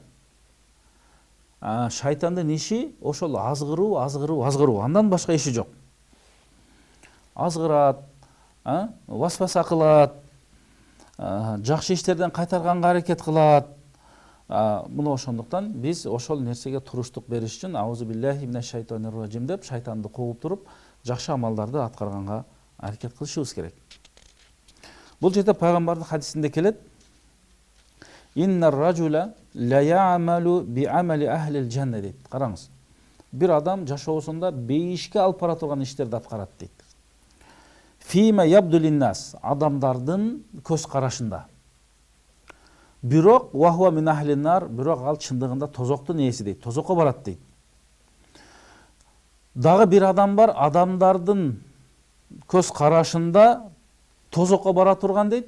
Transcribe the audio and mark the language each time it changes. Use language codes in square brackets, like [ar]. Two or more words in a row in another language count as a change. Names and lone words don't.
[ky] Шайтандын иши ошол азгыруу, андан башка иши жок. Азгырат, васваса кылат, жакшы иштерден кайтарганга аракет кылат. Мына ошондуктан биз ошол нерсеге туруштук бериш үчүн [ar] أعوذ بالله من الشيطان الرجيم [ky] деп шайтанды кууп туруп, жакшы амалдарды аткарганга аракет кылышыбыз керек. Бул жерде пайгамбардын хадисинде келет: [ar] إن الرجل ليعمل بعمل أهل الجنة [ky] дейт. Караңыз. Бир адам жашоосунда бейишке алып бара турган иштерди аткарат дейт. [ar] فيما يبدو للناس, [ky] адамдардын көз карашында. Бирок [ar] وهو من أهل النار, [ky] бирок ал чындыгында тозоктун ээси дейт. Тозокко барат дейт. Дагы бир адам бар, адамдардын көз карашында тозокко бара турган дейт.